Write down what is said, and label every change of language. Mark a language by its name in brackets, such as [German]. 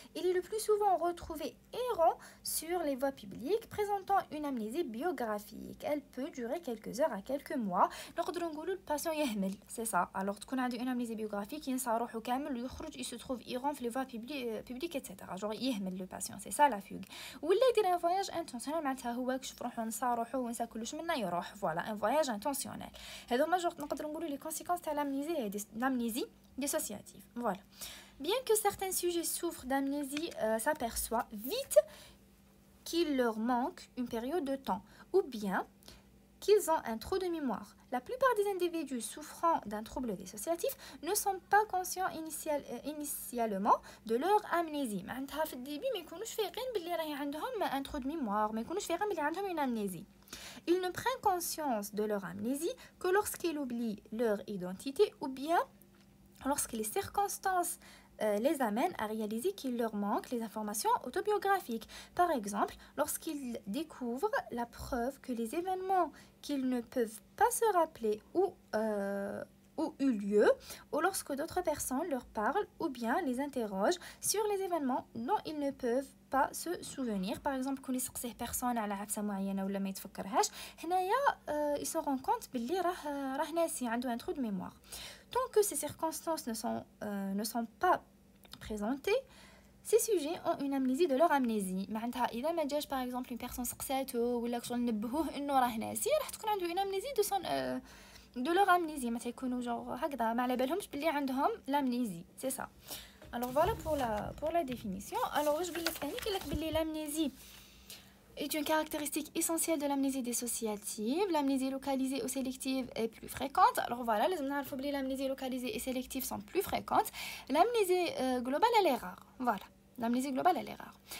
[French] Il est le plus souvent retrouvé errant sur les voies publiques, présentant une amnésie biographique. Elle peut durer quelques heures à quelques mois. Le patient [Arabic] يهمل, [French] c'est ça. Alors, [Arabic] تكون عنده [French] une amnésie biographique, [Arabic] ينسى روحه كامل ويخرج, [French] il se trouve errant [Arabic] في [French] les voies publiques, etc. Genre [Arabic] يهمل [French] le patient, c'est ça la fugue. ولا يدير un voyage intentionnel, معناتها هو كشف روحه نسى روحه ونسى كلش منه يروح. Voilà, un voyage intentionnel. [Arabic] هذوما [French] genre [Arabic] نقدروا نقولوا [French] les conséquences de l'amnésie dissociative. Voilà. Bien que certains sujets souffrent d'amnésie, s'aperçoit vite qu'il leur manque une période de temps, ou bien qu'ils ont un trou de mémoire. La plupart des individus souffrant d'un trouble dissociatif ne sont pas conscients initialement de leur amnésie. [Arabic] معناتها في الديبي ما يكونوش فايقين باللي راهي عندهم [French] un trou de mémoire, [Arabic] ما يكونوش فايقين باللي عندهم [French] une amnésie. Ils ne prennent conscience de leur amnésie que lorsqu'ils oublient leur identité ou bien lorsque les circonstances les amènent à réaliser qu'il leur manque les informations autobiographiques. Par exemple, lorsqu'ils découvrent la preuve que les événements qu'ils ne peuvent pas se rappeler ou eu lieu, ou lorsque d'autres personnes leur parlent ou bien les interrogent sur les événements dont ils ne peuvent pas se souvenir. Par exemple, quand [Arabic] يسقسيه [French] personne [Arabic] على عفسة معينة ولا ما يتفكرهاش, هنايا [French] ils se rendent compte [Arabic] باللي راه ناسي عنده [French] un trou de mémoire. Tant que ces circonstances ne sont pas présentées, ces sujets ont une amnésie de leur amnésie. [Arabic] معناتها إذا ما جاش [French] par exemple une personne [Arabic] سقساته ولا شغل نبهوه إنه راه ناسي, راح تكون عنده [French] une amnésie de leur amnésie. [Arabic] ما تيكونوا genre هكذا ما على بالهمش باللي عندهم l'amnésie. [French] C'est ça. Alors voilà pour la définition. Alors [Arabic] واش قال لك ثاني؟ قال لك باللي [French] l'amnésie est une caractéristique essentielle de l'amnésie dissociative. L'amnésie localisée ou sélective est plus fréquente. Alors voilà, l'amnésie localisée et sélective sont plus fréquentes. L'amnésie globale, elle est rare. Voilà, l'amnésie globale, elle est rare.